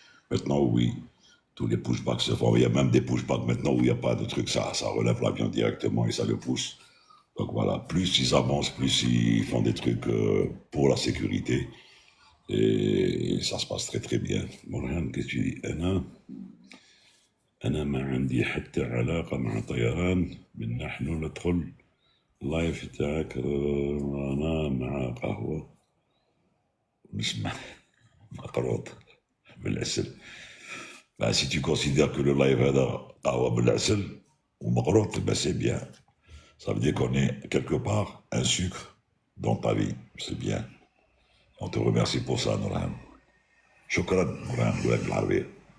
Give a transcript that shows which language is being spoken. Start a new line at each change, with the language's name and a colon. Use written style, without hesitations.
French: Maintenant, oui, tous les pushbacks se font. Il y a même des pushbacks maintenant où il n'y a pas de truc. Ça relève l'avion directement et ça le pousse. Donc voilà, plus ils avancent, plus ils font des trucs pour la sécurité. Et ça se passe très très bien. Morhan, qu'est-ce que tu dis?
Arabic: أنا ما عندي حتى علاقة مع طيران، من نحن ندخل اللايف تاعك أنا مع قهوة نسمع مقروط بالعسل.
French: Ben, si tu considères que le live
Arabic: هذا قهوة بالعسل ومقروط,
French: ben c'est bien. Ça veut dire qu'on est quelque part un sucre dans ta vie. C'est bien. On te remercie pour ça, Nurhan.
Arabic: Shukran,
French: Nurhan,
Arabic: بالعربية.